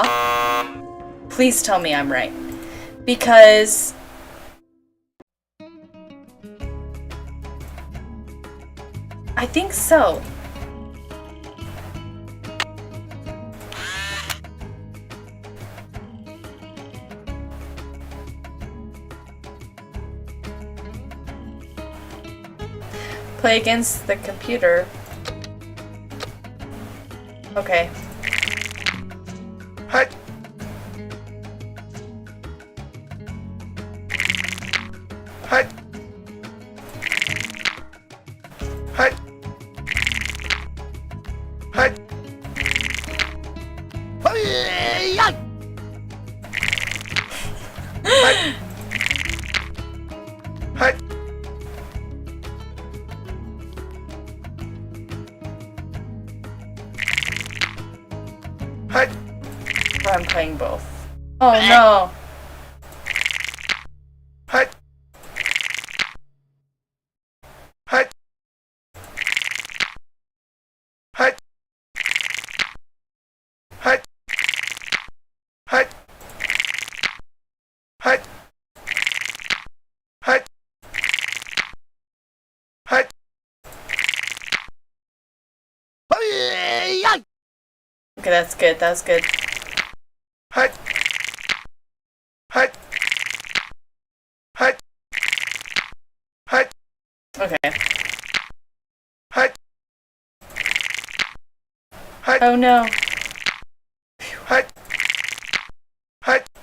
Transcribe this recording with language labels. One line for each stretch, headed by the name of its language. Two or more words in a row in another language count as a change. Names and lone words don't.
English: Please tell me I'm right. Because I think so. Play against the computer. Okay. Hi. Hi. Hi. Hi. Hi. Hi. I'm playing both. Oh no. Hi. Hi. Hi. Hi. Hi. Hi. Hi. Hi. Okay, that's good. That was good. Hi. Hi. Hi. Hi. Okay. Hi. Hi. Oh no. Hi. Hi.